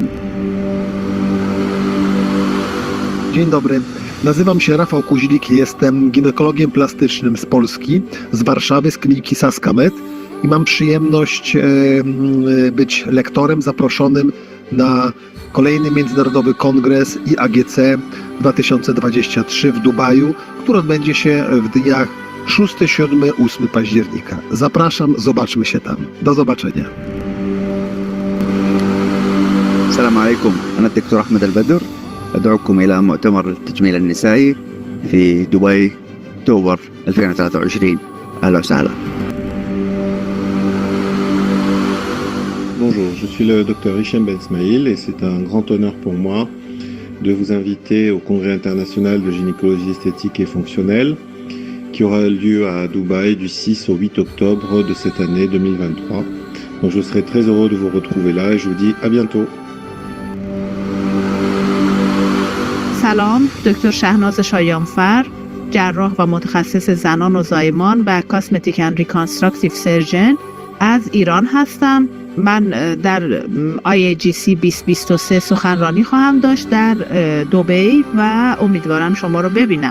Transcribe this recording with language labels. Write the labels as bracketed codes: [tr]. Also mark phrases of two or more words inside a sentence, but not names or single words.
[pl] Dzień dobry, nazywam się Rafał Kuźlik, jestem ginekologiem plastycznym z Polski, z Warszawy, z kliniki Saskamed i mam przyjemność być lektorem zaproszonym na kolejny Międzynarodowy Kongres IAGC 2023 w Dubaju, który odbędzie się w dniach 6, 7, 8 października. Zapraszam, zobaczmy się tam. Do zobaczenia. [ar] السلام عليكم، أنا الدكتور أحمد البدر، أدعوكم إلى مؤتمر التجميل النسائي في دبي أكتوبر 2023. أهلا وسهلا. [fr] Bonjour, je suis le Dr Hichem Ben Smaïl et c'est un grand honneur pour moi de vous inviter au Congrès international de gynécologie esthétique et fonctionnelle qui aura lieu à Dubaï du 6 au 8 octobre de cette année 2023. Donc je serai très heureux de vous retrouver là et je vous dis à bientôt. [fa] سلام، دکتر شهناز شایانفر، جراح و متخصص زنان و زایمان و [en] cosmetic and reconstructive surgeon [fa] از ایران هستم. من در IAGC 2023 سخنرانی خواهم داشت در دبی و امیدوارم شما رو ببینم.